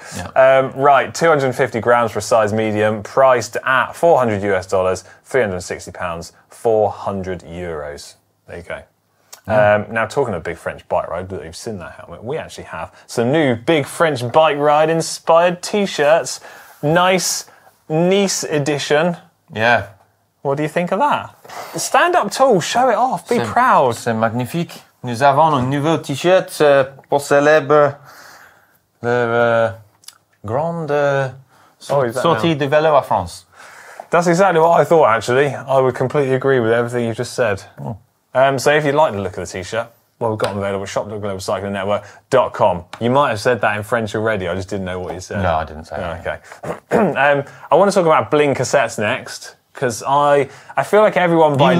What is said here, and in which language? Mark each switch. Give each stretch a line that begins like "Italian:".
English: Yeah. Right, 250 grams for a size medium, priced at $400 US, £360, 400 euros. There you go. Now, talking of big French bike ride, you've seen that helmet. We actually have some new big French bike ride inspired T-shirts. Nice. Nice edition. Yeah. What do you think of that? Stand up tall, show it off, be proud.
French: C'est magnifique. Nous avons un nouveau t-shirt pour célébrer la grande sortie de Velo à France.
English: That's exactly what I thought, actually. I would completely agree with everything you just said. So if you like the look of the t-shirt, Well, we've got them available at shop.globalcyclingnetwork.com. You might have said that in French already, I just didn't know what you said. No, I didn't say that. Okay. I want to talk about bling cassettes next, because I feel like everyone by now...